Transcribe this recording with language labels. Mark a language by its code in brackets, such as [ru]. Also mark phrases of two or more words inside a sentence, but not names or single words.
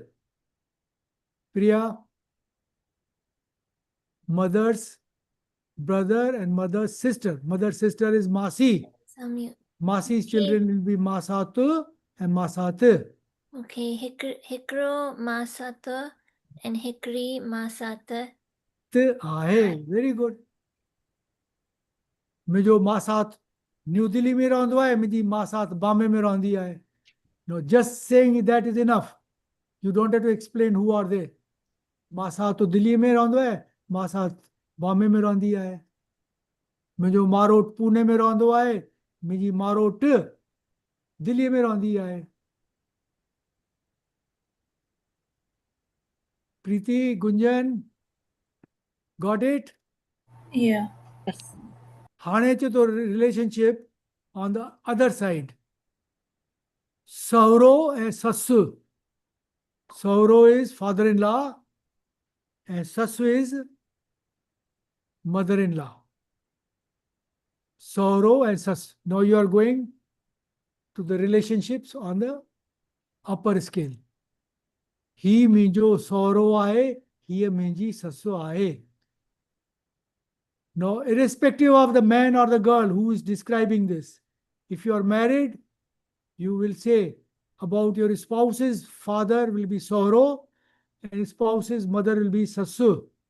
[en] Priya, mother's brother and mother's sister. Mother's sister is Masi. Some Masi's Okay. children will be Masatu and Masate. [sd] Okay, Hikro Masata and Hikri Masata. [en] Very good. [sd] मुझे माँ साथ न्यू दिल्ली में रहंदो आहे मुंहिंजी माँ साथ बॉम्बे में रहंदी आहे. [en] No, just saying that is enough. You don't have to explain who are they. [sd] माँ साथ तो दिल्ली में रहंदो आहे, माँ साथ बॉम्बे में रहंदी आहे. मुंहिंजो मारोट पुणे में रहंदो आहे, मुंहिंजी मारोट दिल्ली में रहंदी आहे. प्रीति, गुंजन, [en] got it? Yeah. Yes. [sd] हाणे अचे थो [en] relationship on the other side. [sd] सहुरो ऐं ससु. [en] Sahuro is father-in-law and Sasu is mother-in-law. Sahuro and Sas. Now you are going to the relationships on the upper scale. [sd] He minjo sahuro aahe, he minji sasu aahe. [en] Now, irrespective of the man or the girl who is describing this, if you are married, you will say about your spouse's father will be sahuro and spouse's mother will be sasu.